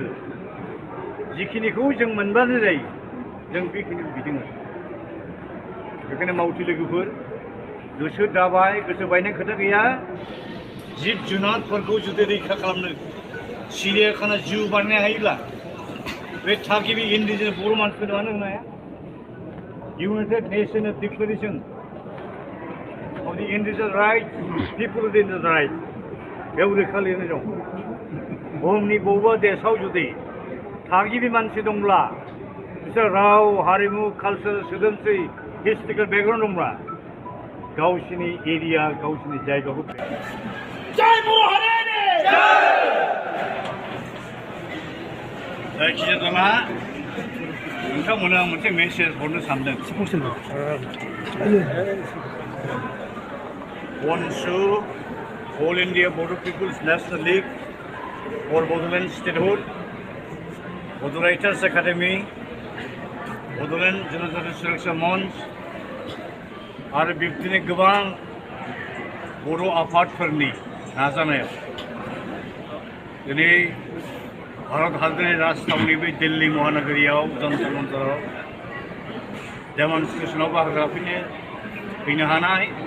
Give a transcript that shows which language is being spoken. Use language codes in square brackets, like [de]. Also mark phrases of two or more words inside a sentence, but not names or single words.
[brx] जिखिनिखौ जों मोनबानो जायो जों बेखिनिखौ बिदों बेखायनो मावथि लोगोफोर गोसो दाबाय गोसो बायनाय खोथा गैया जिब जुनारफोरखौ जुदि रैखा खालामनो सिरियाखाना जिउ बानायनो हायोब्ला बे थागिबि इन्डिजिनास बर' मानसिफोरनो मानो होनो हाया इउनाइटेड [en] Nation Declaration of the indigenous rights people of the indigenous rights [brx] बेयाव रोखा लिरनाय दं बुहुमनि बबेबा देशआव जुदि थागिबि मानसि दंब्ला बिसोर राव हारिमु कालचार सोदोमस्रि [en] historical background [brx] दंब्ला गावसिनि एरिया गावसिनि जायगाखौ जय बर' हारिनि जायखिजाया दाना नोंथांमोननो आं मोनसे मेसेज हरनो सानदों Onsu All India Bodo People's National League for Bodoland Statehood Bodo Writers Academy Bodoland Jontor Selection Mons आरो बिब्दिनो गोबां बर' आफादफोरनि नाजानायाव दिनै भारत हादरनि राजथावनि बे दिल्ली महानगरीयाव जन्तर मन्तराव डेमनस्ट्रेशनाव बाहागो फैनो हानाय